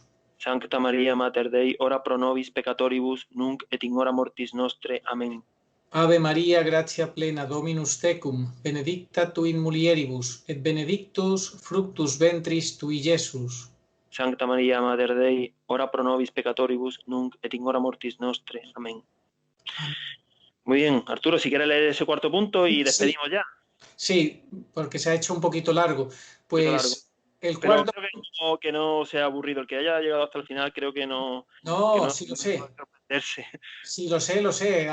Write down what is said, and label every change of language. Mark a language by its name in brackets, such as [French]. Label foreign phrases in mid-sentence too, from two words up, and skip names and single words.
[Latin] Sancta Maria Mater Dei, ora pro nobis peccatoribus, nunc et in hora mortis nostre. [Spanish] Amén. [Latin] Ave María, gratia plena, Dominus tecum, benedicta tu in mulieribus, et benedictus fructus ventris tui, Iesus. Sancta Maria Mater Dei, ora pro nobis peccatoribus, nunc et in hora mortis nostre. [Spanish] Amén. Muy bien, Arturo, si quieres leer ese cuarto punto y despedimos ya. Sí, porque se ha hecho un poquito largo. Pues el cuarto... Creo que no sea aburrido. El que haya llegado hasta el final creo que no... No, sí lo sé. Sí, lo sé.